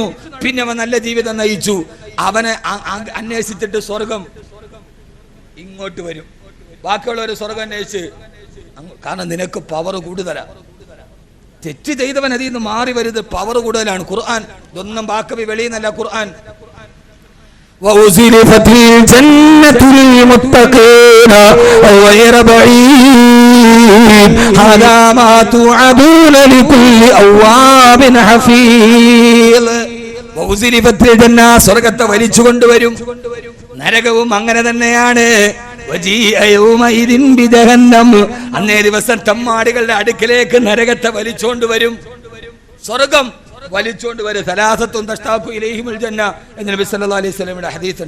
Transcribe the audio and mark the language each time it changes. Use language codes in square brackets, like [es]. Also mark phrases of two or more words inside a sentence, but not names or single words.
[ml] പിന്നെ അവൻ നല്ല ജീവിതം നയിച്ചു. അവനെ അന്വേഷിച്ചിട്ട് സ്വർഗം ഇങ്ങോട്ട് വരും. ബാക്കിയുള്ളവർ സ്വർഗം അന്വേഷിച്ച്, കാരണം നിനക്ക് പവർ കൂടുതലാ. തെറ്റ് ചെയ്തവൻ അതിൽ നിന്ന് മാറി വരുന്നത് പവർ കൂടുതലാണ്. ഖുർആൻ ഇതൊന്നും ബാക്കവി വെളിയിൽ നിന്നല്ല. [ar] ഖുർആൻ وَأُزْلِفَتِ الْجَنَّةُ لِلْمُتَّقِينَ غَيْرَ بَعِيدٍ هَذَا مَا تُوعَدُونَ لِكُلِّ أَوَّابٍ حَفِيظٍ. وَأُزْلِفَتِ الْجَنَّةُ [ml] സ്വർഗ്ഗത്തെ വലിച്ചു കൊണ്ടുവരും. നരകവും അങ്ങനെ തന്നെയാണ്. അന്നേ ദിവസം തമ്മാടികളുടെ അടുക്കിലേക്ക് നരകത്തെ വലിച്ചോണ്ടുവരും. സ്വർഗം വലിച്ചോണ്ട് വരും. [ar] ثلاثة تشتاق إليهم الجنة [ml] എന്ന് നബി [ar] صلى الله عليه [ml] വസല്ലമയുടെ ഹദീസുണ്ട്.